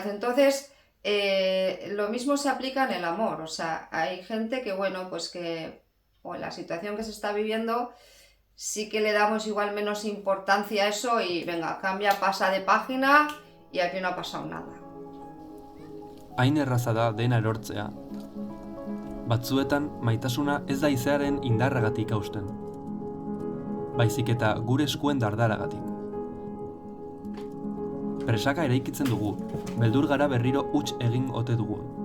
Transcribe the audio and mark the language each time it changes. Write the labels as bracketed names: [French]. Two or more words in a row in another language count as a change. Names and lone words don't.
[Spanish] Entonces, lo mismo se aplica en el amor. O sea, hay gente que, bueno, pues que, o en la situación que se está viviendo, sí que le damos igual menos importancia a eso y venga, cambia, pasa de página y aquí no ha pasado nada. [Basque] Hain erraza da dena erortzea. Batzuetan maitasuna ez da izearen indarragatik hausten. Baizik eta gure eskuen dardaragatik. Presaka eraikitzen dugu, beldur gara berriro huts egin ote dugu.